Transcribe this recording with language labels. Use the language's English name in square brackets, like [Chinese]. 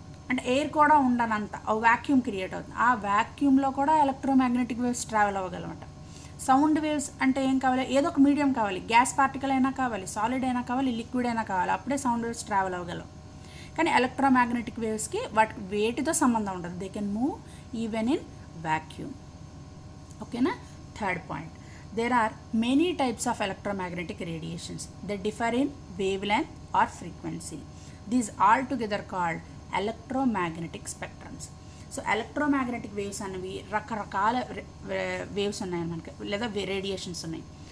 [Telugu] అంటే ఎయిర్ కూడా ఉండనంత vacuum create అవుతుంది. ఆ వ్యాక్యూమ్లో కూడా electromagnetic waves travel అవ్వగలమాట. Sound waves అంటే ఏం కావాలి, ఏదో ఒక మీడియం కావాలి. గ్యాస్ పార్టికల్ అయినా కావాలి, సాలిడ్ అయినా కావాలి, లిక్విడ్ అయినా కావాలి, అప్పుడే సౌండ్ వేవ్స్ ట్రావెల్ అవ్వగలవు. కానీ ఎలక్ట్రోమాగ్నెటిక్ వేవ్స్కి వాటికి వేటితో సంబంధం ఉండదు. [English] They can move even in vacuum. ఓకేనా. Third point, there are many types of electromagnetic radiations that differ in wavelength or frequency. These all together called electromagnetic spectrums. [Telugu] So electromagnetic waves అనేవి రకరకాల waves ఉన్నాయి మనకి, లేదా radiations ఉన్నాయి.